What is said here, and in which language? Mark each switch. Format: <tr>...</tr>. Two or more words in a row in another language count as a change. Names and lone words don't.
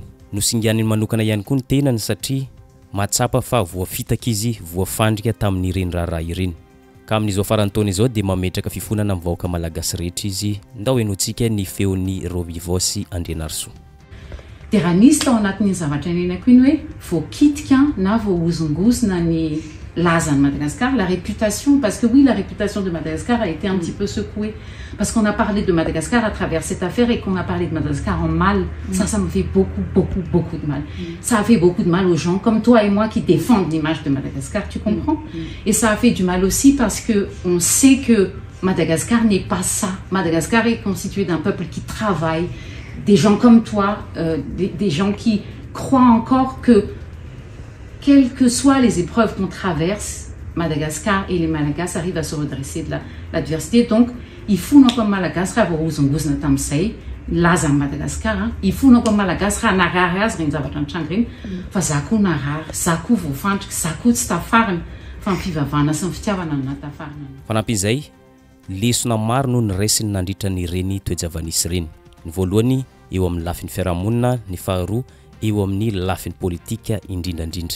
<mg>Nosingian'ny manokana ihany koa ny tenany satria mahatsapa fa voafitaka izy voafandrika tamin'ireny raharaha ireny. Ka amin'izao farany taona izao dia mametraka fifonana amin'ny vahoaka malagasy rehetra izy. Ndao henoantsika ny feon'ny Romivo Sandrianarso. Dia raha nisy tao anatin'ny zavatra nenako iny hoe voakitika na voahozongozona ny lazany Madagascar,</mg> <fr>la réputation, parce que oui, la réputation de Madagascar a été un petit peu secouée, parce qu'on a parlé de Madagascar à travers cette affaire et qu'on a parlé de Madagascar en mal. Ça me fait beaucoup de mal. Ça a fait beaucoup de mal aux gens comme toi et moi qui défendent l'image de Madagascar, tu comprends? Et ça a fait du mal aussi parce que on sait que Madagascar n'est pas ça. Madagascar est constitué d'un peuple qui travaille, des gens comme toi, des gens qui croient encore que quelles que soient les épreuves qu'on traverse, Madagascar et les Malagasy arrivent à se redresser de l'adversité. Donc, il faut non comme Madagascar</fr> <mg>voahozongozona tamin'izay lazany</mg> <fr>Madagascar, il faut non comme</fr> <mg>Madagascar narary azy reny zavatra nitranga reny fa za koa narary, za koa voafandrika, za koa tsy tafarina fa ny fivavahana sy ny fitiavana no natafarina. Fanampin'izay lesona maro no niraisiny nandritra n'ireny toe-javanisy ireny. Ny voalohany eo amin'ny lafin'ny fiarahamonina, ny faharoa eo amin'ny lafin'ny politika indrindrandrindra.</mg>